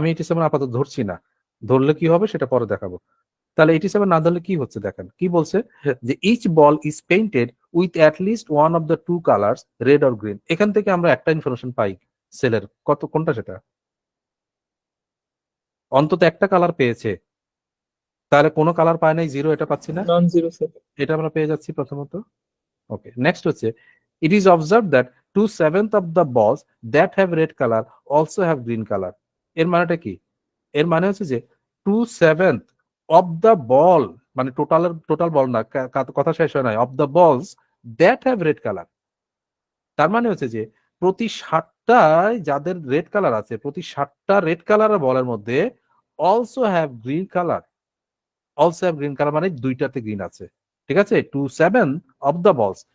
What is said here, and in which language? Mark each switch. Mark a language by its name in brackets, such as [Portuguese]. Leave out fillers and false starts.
[Bangla] আমি 87 আপাতত ধরছি না, ধরলে কি হবে সেটা পরে দেখাবো। তাহলে 87 না ধরলে কি হচ্ছে দেখেন, কি বলছে যে [English] Each ball is painted with at least one of the two colours, red or green. [Bangla] এখান থেকে আমরা একটা ইনফরমেশন পাই, সেলের কত, কোনটা সেটা, অন্তত একটা কালার পেয়েছে। তাহলে কোনো কালার পায় নাই, জিরো, এটা পাচ্ছি না, নন জিরো স্যার। এটা আমরা পেয়ে যাচ্ছি প্রথমত। [English] okay, next [Bangla] হচ্ছে [English] it is observed that 2/7 of the balls that have red color also have green color. [Bangla] এর মানেটা কি? এর মানে হচ্ছে যে [English] 2/7 of the ball, [Bangla] মানে টোটাল বল না, কথা শেষ হয় নাই, [English] of the balls that have red color, [Bangla] তার মানে হচ্ছে যে প্রতি 60টায় যাদের রেড কালার আছে, প্রতি 60টা রেড কালারের বলের মধ্যে [English] also have green color, [Bangla] also have green color মানে দুইটাতে গ্রিন আছে, ঠিক আছে? [English] 2/7 of the balls,